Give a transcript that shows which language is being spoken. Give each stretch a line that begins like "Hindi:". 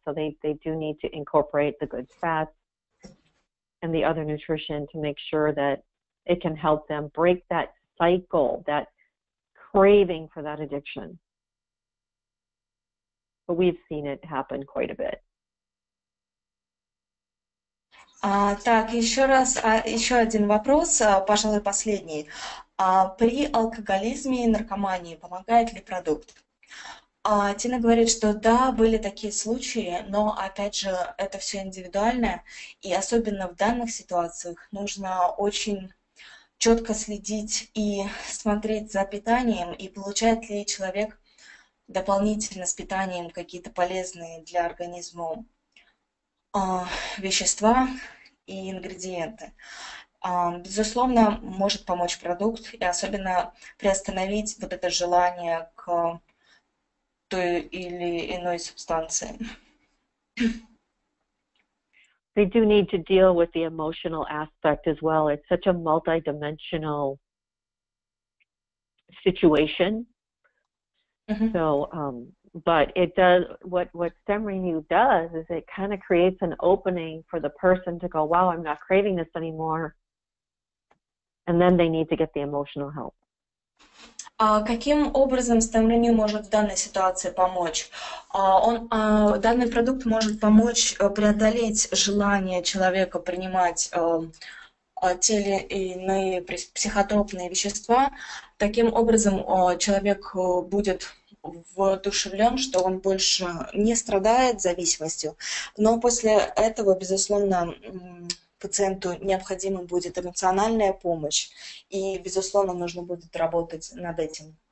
English: So they do need to incorporate the good fats and the other nutrition to make sure that it can help them break that cycle, that craving for that addiction. But we've seen it happen quite a bit.
Russian: Так, еще один вопрос, пожалуй, последний. При алкоголизме и наркомании помогает ли продукт? Тина говорит, что да, были такие случаи, но, опять же, это все индивидуально, и особенно в данных ситуациях нужно очень четко следить и смотреть за питанием, и получает ли человек дополнительно с питанием какие-то полезные для организма вещества и ингредиенты. Безусловно, может помочь продукт, и особенно приостановить вот это желание к той или иной субстанции.
English: They do need to deal with the emotional aspect as well. It's such a multidimensional situation. Mm-hmm. So, but it does, what StemRenu does is it kind of creates an opening for the person to go, wow, I'm not craving this anymore. And then they need to get the emotional help.
Russian: Каким образом StemRenu может в данной ситуации помочь? Данный продукт может помочь преодолеть желание человека принимать те или иные психотропные вещества. Таким образом, человек будет воодушевлен, что он больше не страдает зависимостью, но после этого, безусловно, пациенту необходима будет эмоциональная помощь, и, безусловно, нужно будет работать над этим.